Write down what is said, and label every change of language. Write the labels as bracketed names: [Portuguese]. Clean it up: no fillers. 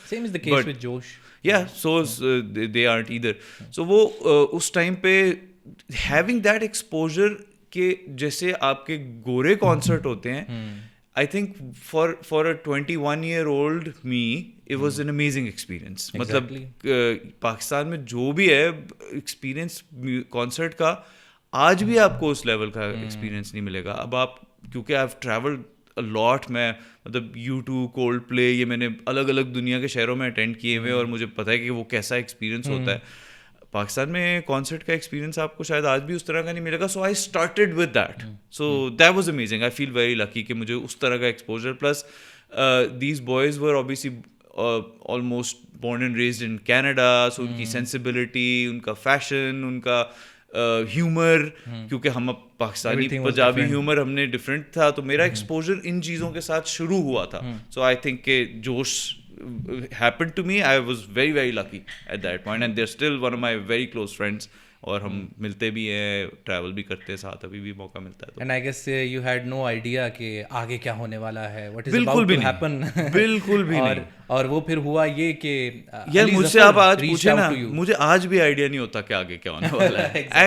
[English] Same is the case with Josh. Yeah, so they aren't either. So [Hindi] वो उस time पे [English] having that exposure [Hindi] के जैसे आपके गोरे कॉन्सर्ट होते हैं, [English] I think for a 21-year-old me it was an amazing experience. [Hindi] मतलब पाकिस्तान में जो भी है एक्सपीरियंस कॉन्सर्ट का, आज भी आपको उस लेवल का एक्सपीरियंस नहीं मिलेगा. अब आप क्योंकि [English] I have travelled a lot, [Hindi] मैं मतलब U2, Coldplay, ये मैंने अलग अलग दुनिया के शहरों में अटेंड किए हुए, और मुझे पता है कि वो कैसा एक्सपीरियंस होता है. पाकिस्तान में कॉन्सर्ट का एक्सपीरियंस आपको शायद आज भी उस तरह का नहीं मिलेगा. [English] So I started with that, so that was amazing. I feel very lucky [Hindi] कि मुझे उस तरह का exposure. [English] plus these boys were obviously almost born and raised in Canada, [Hindi] सो उनकी सेंसिबिलिटी, उनका फैशन, उनका ह्यूमर, क्योंकि हम अब पाकिस्तानी पंजाबी ह्यूमर हमने डिफरेंट था, तो मेरा एक्सपोजर इन चीज़ों के साथ शुरू हुआ था. [English] So I think के Josh happened to me. I was very very lucky at that point, and they're still one of my very close friends. [Hindi] और हम मिलते भी हैं, ट्रैवल भी करते हैं साथ, अभी भी मौका मिलता है. [English] and I guess you had no idea [Hindi] कि आगे क्या होने वाला है, [English] What is about to happen. [Hindi] बिल्कुल भी नहीं. और वो फिर हुआ ये कि यार मुझसे आप आज पूछे ना, मुझे आज भी आइडिया नहीं होता कि आगे क्या होने वाला है.